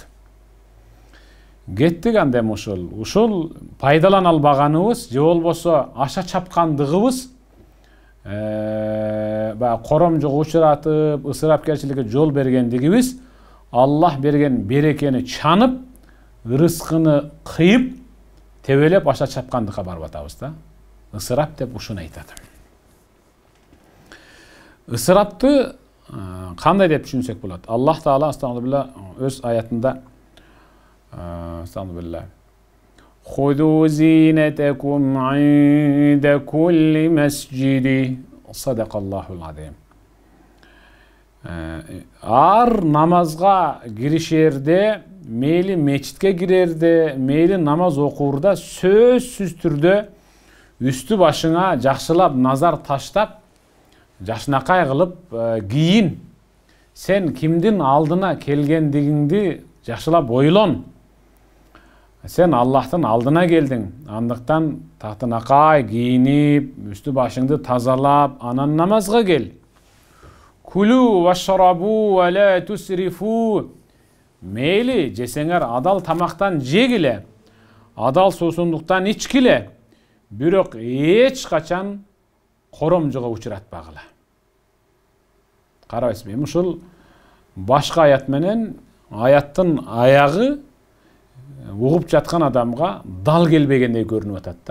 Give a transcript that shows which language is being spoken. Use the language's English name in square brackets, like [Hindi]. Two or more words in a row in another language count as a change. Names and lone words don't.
[Kyrgyz] Кеттик андем ушул пайдалана албаганыбыз же болбосо аша чапкандыгыбыз баягы коромжого учуратып, ысырапкерчиликке жол бергендигибиз Аллах берген берекени чанып, рызкыны кыйып, тебелеп аша чапкандыкка барып атабыз да. Ысырап деп ушуну айтат. Ысырапты кандай деп түшүнсөк болот? [Arabic] الله تعالى أستغفر الله [Kyrgyz] өз аятында [Arabic] أستغفر الله خذوا زينتكم عند كل مسجد. صدق الله العظيم. [Kyrgyz] Ар намазга киришерде, мейли мечитке кирерде, мейли намаз окуурда сөзсүз түрдө үстү башыңа жакшылап назар таштап, жакшынакай кылып кийин. Сен кимдин алдына келгендигиңди жакшылап ойлон. Сен Аллахтын алдына келдиң. Андыктан тактынакай кийинип, үстү башыңды тазалап, анан намазга кел. [Arabic] كلوا واشربوا ولا تسرفوا. [Kyrgyz] Мейли жесеңер адал тамактан жегиле, адал суусундуктан ичкиле, бирок эч качан коромжого учуратпагыла. Карабайсызбы, ушул башка аят менен аяттын аягы угуп жаткан адамга дал келбегендей көрүнүп атат да.